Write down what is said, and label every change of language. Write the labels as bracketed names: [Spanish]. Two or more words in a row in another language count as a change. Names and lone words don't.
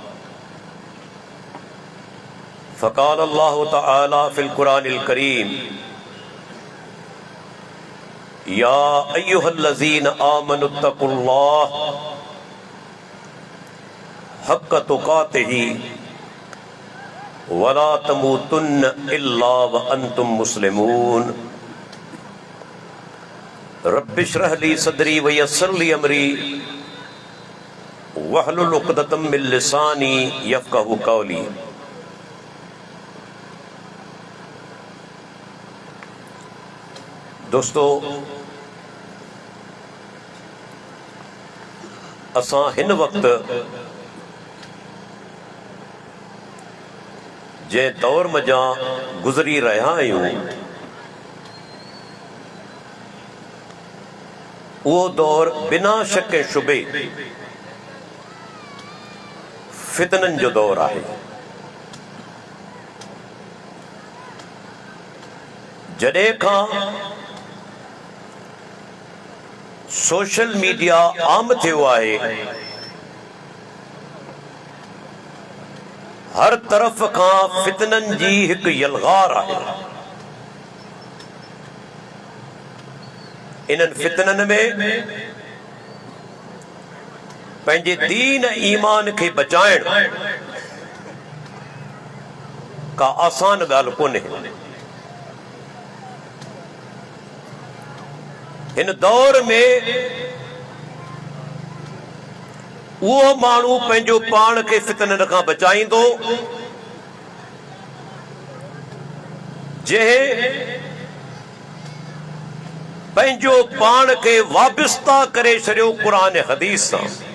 [Arabic] فقال الله تعالى في القرآن الكريم يا أيها الذين آمنوا اتقوا الله حق تقاته ولا تموتن إلا وأنتم مسلمون. رب اشرح لي صدري ويسر لي أمري واحلل عقدة من لساني يفقهوا قولي. [Sindhi] दोस्तों, असां हिन वक्त जे दौर मजा गुज़री रहा आहियूं, वो दौर बिना शक शुबे फितनन जो दौर है। जडे का सोशल मीडिया आम थियो है, हर तरफ का फितनन जी एक यलगार है। इन्हनि फितनन में पंहिंजे दीन ईमान के बचाइण का आसान ॻाल्हि कोन्हे। हिन दौर में उहो माण्हू पंहिंजो पाण खे फितनन खां बचाईंदो जंहिं पंहिंजो पाण खे वाबिस्ता करे छॾियो क़ुरान हदीस सां।